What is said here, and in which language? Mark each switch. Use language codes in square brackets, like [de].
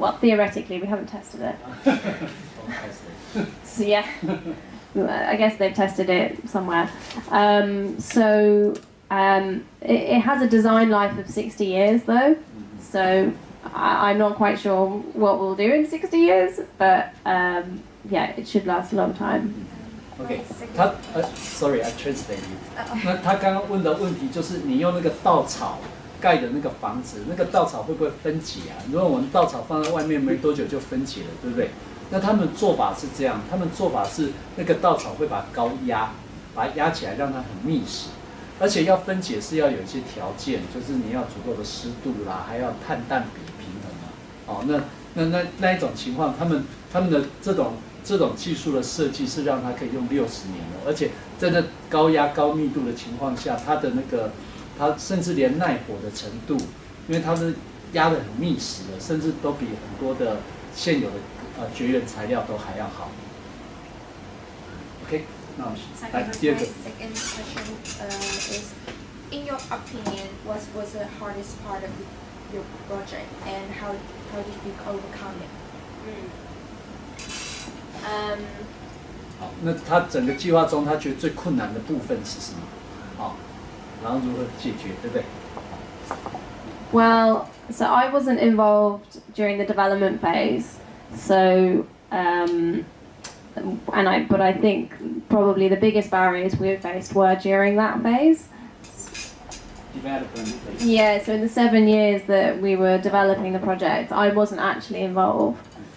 [en] Well, theoretically, we haven't tested it. So yeah, I guess they've tested it somewhere. It has a design life of 60 years though, so I'm not quite sure what we'll do in 60 years, but yeah, it should last a long time. OK， sorry, I translate you. [zh] 那他刚刚问的问题就是，你用那个稻草盖的那个房子，那个稻草会不会分解啊？如果我们稻草放在外面没多久就分解了，对不对？那他们做法是这样，他们做法是那个稻草会把它高压，把它压起来，让它很密实。而且要分解是要有一些条件，就是你要足够的湿度啦，还要碳氮比平衡啊。那一种情况，他们的这种技术的设计是让它可以用60年的，而且在这高压高密度的情况下，它甚至连耐火的程度，因为它是压得很密实的，甚至都比很多的现有的绝缘材料都还要好。 OK， 那我们来第二个。 [en] Second question is, in your opinion, what was the hardest part of your project, and how did you overcome it? [zh] 好，那他整个计划中，他觉得最困难的部分是什么？好，然后如何解决，对不对？ [en] Well, so I wasn't involved during the development phase, so but I think probably the biggest barriers we faced were during that phase. Development phase. Yeah, so in the 7 years that we were developing the project, I wasn't actually involved.